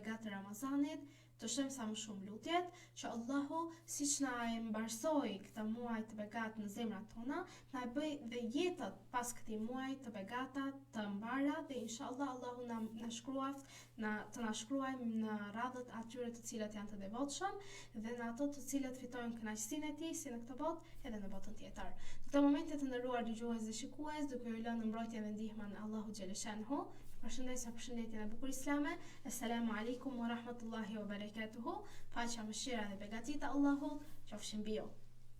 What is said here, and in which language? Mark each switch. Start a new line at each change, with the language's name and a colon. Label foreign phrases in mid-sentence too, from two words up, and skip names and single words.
Albanian: begatë të Ramazanit, të shojmë sa më shumë lutjet që Allahu, siç na e mbarsoi këtë muaj të begatë në zemrat tona, na e bëj dhe jetët pas këtij muaji të begata të mbara dhe inshallah Allahu na shkruajmë në radhët atyre të cilët janë të devotshëm dhe në ato të cilët fitojnë kënaqësinë e tij si në këtë botë edhe në botën tjetër. Në këtë momente të nderuar dëgjues dhe shikues, duke ju lënë në mbrojtjen dhe ndihmën e Allahu xhaleshanuhu, përshëndesja përshëndetjen e bukur islame.
Arabic: السلام عليكم ورحمة الله وبركاته.
Albanian: Paqja, mëshira dhe begatit e Allahut qofshin mbi ju.